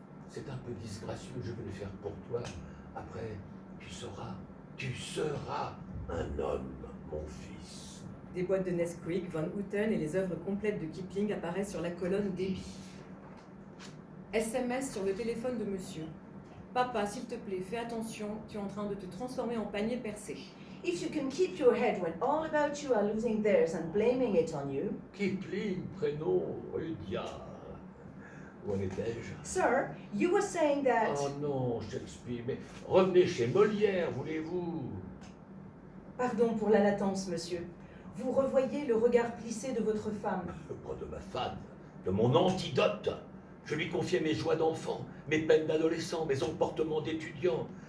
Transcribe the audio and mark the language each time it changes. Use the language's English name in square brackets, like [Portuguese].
[French] C'est un peu disgracieux, je vais le faire pour toi. Après, tu seras un homme, mon fils. Des boîtes de Nesquik, Van Houten et les œuvres complètes de Kipling apparaissent sur la colonne débit. SMS sur le téléphone de monsieur. Papa, s'il te plaît, fais attention, tu es en train de te transformer en panier percé. [English] If you can keep your head when all about you are losing theirs and blaming it on you... [French] Kipling, prénom, Rudyard. Où en étais-je? [English] Sir, you were saying that... [French] Oh non, Shakespeare, mais revenez chez Molière, voulez-vous? Pardon pour la latence, monsieur. Vous revoyez le regard plissé de votre femme. Pas de ma femme, de mon antidote. Je lui confiais mes joies d'enfant, mes peines d'adolescent, mes emportements d'étudiant.